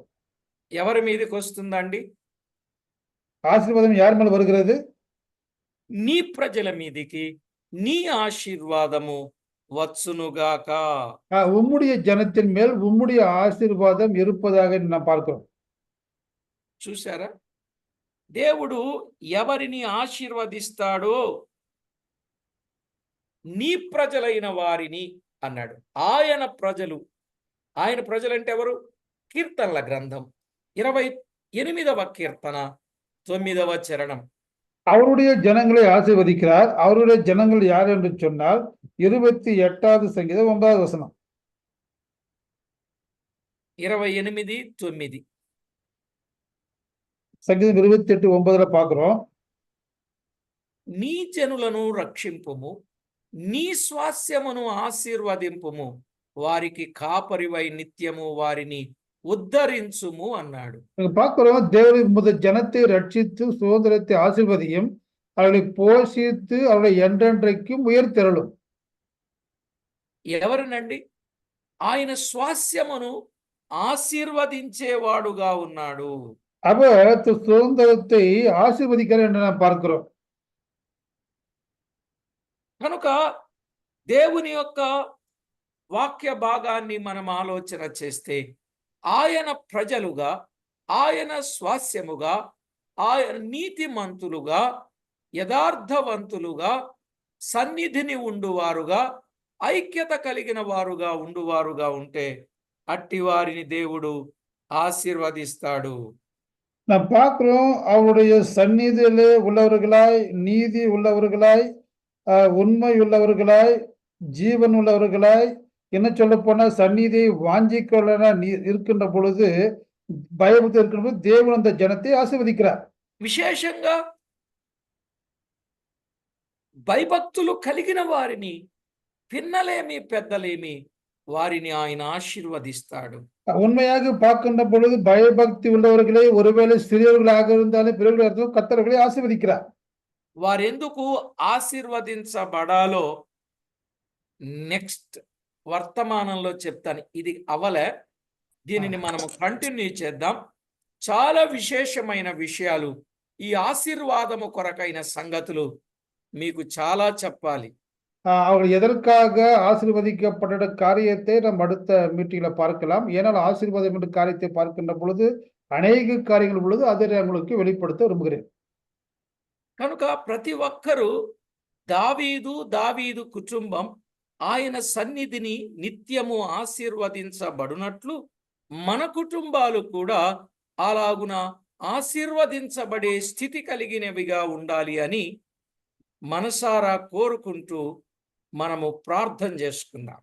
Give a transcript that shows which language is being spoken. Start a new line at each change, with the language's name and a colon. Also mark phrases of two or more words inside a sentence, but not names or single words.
Telugu: ఎవరి మీదకి వస్తుందండి?
Tamil: ஆசீர்வாதம் யார் மேல் வருகிறது?
Telugu: నీ ప్రజల మీదికి నీ ఆశీర్వాదము వచ్చునుగాక.
Tamil: உம்முடைய ஜனத்தின் மேல் உம்முடைய ஆசீர்வாதம் இருப்பதாக நாம் பார்க்கிறோம்.
Telugu: చూసారా? దేవుడు ఎవరిని ఆశీర్వదిస్తాడో నీ ప్రజలైన వారిని అన్నాడు. ఆయన ప్రజలు అంటే ఎవరు? కీర్తనల గ్రంథం 28వ కీర్తన 9వ చరణం.
Tamil: அவருடைய ஜனங்களை ஆசீர்வதிக்கிறார். அவருடைய ஜனங்கள் யார் என்று சொன்னால் 28வது சங்கீதம் 9வது வசனம். 28:9. சங்கீதம் 28:9 பார்க்கிறோம்.
Telugu: నీ జనులను రక్షింపుము, నీ స్వాస్యమును ఆశీర్వదింపుము, వారికి కాపరివై నిత్యము వారిని ఉద్ధరించుము అన్నాడు.
Tamil: பார்க்கிறோம், தேவன் முதல் ஜனத்தை ரட்சித்து சுதந்திரத்தை ஆசீர்வதியும், அவர்களை போஷித்து அவர்களை என்றென்றைக்கும் உயர்த்தருளும்.
Telugu: ఎవరినండి? ఆయన స్వాస్యమును ఆశీర్వదించేవాడుగా ఉన్నాడు.
Tamil: அவர் சுதந்திரத்தை ஆசீர்வதிக்கிறார் என்று நாம் பார்க்கிறோம்.
Telugu: కనుక దేవుని యొక్క వాక్య భాగాన్ని మనం ఆలోచన చేస్తే, ఆయన ప్రజలుగా, ఆయన స్వాస్యముగా, ఆయన నీతిమంతులుగా, యథార్థవంతులుగా, సన్నిధిని ఉండువారుగా, ఐక్యత కలిగిన వారుగా ఉంటే అట్టి వారిని దేవుడు ఆశీర్వదిస్తాడు.
Tamil: நாம் பார்க்கிறோம், அவருடைய சந்நிதியிலே உள்ளவர்களாய், நீதி உள்ளவர்களாய், உண்மை உள்ளவர்களாய், ஜீவன் உள்ளவர்களாய், என்ன சொல்ல போனா சந்நிதியை வாஞ்சிக்கொள்ள இருக்கின்ற பொழுது, பயபக்தி இருக்கின்ற பொழுது தேவன் அந்த ஜனத்தை ஆசீர்வதிக்கிறார்.
Telugu: విశేషంగా భయభక్తులు కలిగిన వారిని, పిన్నలేమి పెద్దలేమి, వారిని ఆయన ఆశీర్వదిస్తాడు.
Tamil: உண்மையாக பார்க்கின்ற பொழுது பயபக்தி உள்ளவர்களே, ஒருவேளை சிறியவர்களாக இருந்தாலும் பிறகு கர்த்தர்களை ஆசீர்வதிக்கிறார்.
Telugu: వారెందుకు ఆశీర్వదించబడాలో నెక్స్ట్ వర్తమానంలో చెప్తాను. ఇది అవలే, దీనిని మనము కంటిన్యూ చేద్దాం. చాలా విశేషమైన విషయాలు, ఈ ఆశీర్వాదము కొరకైన సంగతులు మీకు చాలా చెప్పాలి.
Tamil: அவர்கள் எதற்காக ஆசீர்வதிக்கப்பட்ட காரியத்தை நாம் அடுத்த மீட்டிங்ல பார்க்கலாம். ஏனால் ஆசீர்வாதம் என்ற காரியத்தை பார்க்கின்ற பொழுது அநேக காரியங்கள் பொழுது அதை உங்களுக்கு வெளிப்படுத்த விரும்புகிறேன்.
Telugu: కనుక ప్రతి ఒక్కరూ దావీదు కుటుంబం ఆయన సన్నిధిని నిత్యము ఆశీర్వదించబడినట్లు మన కుటుంబాలు కూడా అలాగున ఆశీర్వదించబడే స్థితి కలిగినవిగా ఉండాలి అని మనసారా కోరుకుంటూ మనము ప్రార్థన చేసుకుందాం.